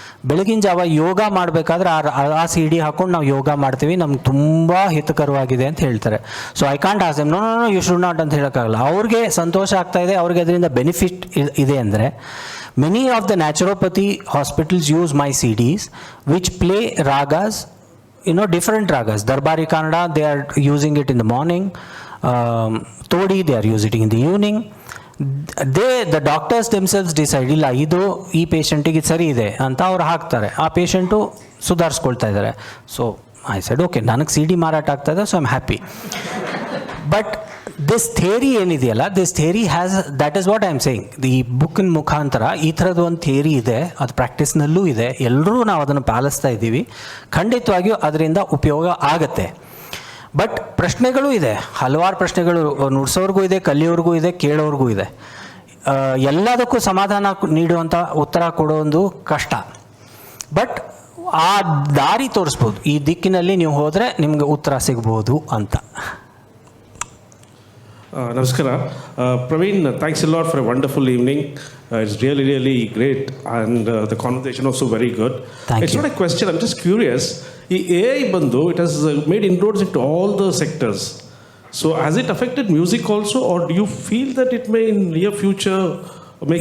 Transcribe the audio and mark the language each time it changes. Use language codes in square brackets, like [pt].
[kn] ಬೆಳಗಿನ ಜಾವ ಯೋಗ ಮಾಡಬೇಕಾದ್ರೆ ಆ ಸಿ ಡಿ ಹಾಕ್ಕೊಂಡು ನಾವು ಯೋಗ ಮಾಡ್ತೀವಿ, ನಮ್ಗೆ ತುಂಬ ಹಿತಕರವಾಗಿದೆ ಅಂತ ಹೇಳ್ತಾರೆ. [en] so I can't ask them no you should not [kn] ಅಂತ ಹೇಳೋಕ್ಕಾಗಲ್ಲ. ಅವ್ರಿಗೆ ಸಂತೋಷ ಆಗ್ತಾ ಇದೆ, ಅವ್ರಿಗೆ ಅದರಿಂದ ಬೆನಿಫಿಟ್ ಇದೆ ಅಂದರೆ. [en] Many of the naturopathy hospitals use my CDs which play ragas, different ragas. Darbari Kannada, they are using it in the morning. Todi, they are using it in the evening. The doctors themselves decide, [kn] ಇಲ್ಲ ಇದು ಈ ಪೇಷಂಟಿಗೆ ಸರಿ ಇದೆ ಅಂತ ಅವ್ರು ಹಾಕ್ತಾರೆ. ಆ patient ಸುಧಾರಿಸ್ಕೊಳ್ತಾ ಇದ್ದಾರೆ. [en] so I said okay, [kn] ನನಗೆ ಸಿ ಡಿ ಮಾರಾಟ ಆಗ್ತಾ ಇದೆ, [en] So I am happy. But this theory ಏನಿದೆಯಲ್ಲ, this theory has, that is what I am saying. [kn] ಈ ಬುಕ್ಕಿನ ಮುಖಾಂತರ ಈ ಥರದ್ದು ಒಂದು ಥಿಯರಿ ಇದೆ, ಅದು ಪ್ರಾಕ್ಟೀಸ್ನಲ್ಲೂ ಇದೆ, ಎಲ್ಲರೂ ನಾವು ಅದನ್ನು ಪಾಲಿಸ್ತಾ ಇದ್ದೀವಿ. ಖಂಡಿತವಾಗಿಯೂ ಅದರಿಂದ ಉಪಯೋಗ ಆಗತ್ತೆ. ಬಟ್ ಪ್ರಶ್ನೆಗಳು ಇದೆ, ಹಲವಾರು ಪ್ರಶ್ನೆಗಳು ನುಡ್ಸೋರ್ಗೂ ಇದೆ, ಕಲಿಯೋರ್ಗೂ ಇದೆ, ಕೇಳೋರ್ಗೂ ಇದೆ. ಎಲ್ಲದಕ್ಕೂ ಸಮಾಧಾನ ನೀಡುವಂಥ ಉತ್ತರ ಕೊಡೋದು ಕಷ್ಟ. ಬಟ್ ಆ ದಾರಿ ತೋರಿಸ್ಬೋದು, ಈ ದಿಕ್ಕಿನಲ್ಲಿ ನೀವು ಹೋದರೆ ನಿಮಗೆ ಉತ್ತರ ಸಿಗ್ಬೋದು ಅಂತ. Namaskara. [en] Pravin, thanks a lot for a wonderful evening. It's really, really great, and the conversation also very good. It's not a question, I'm just curious. AI bandu, it has made inroads into all the sectors. So has it affected music also, or do you feel that it may in near future make...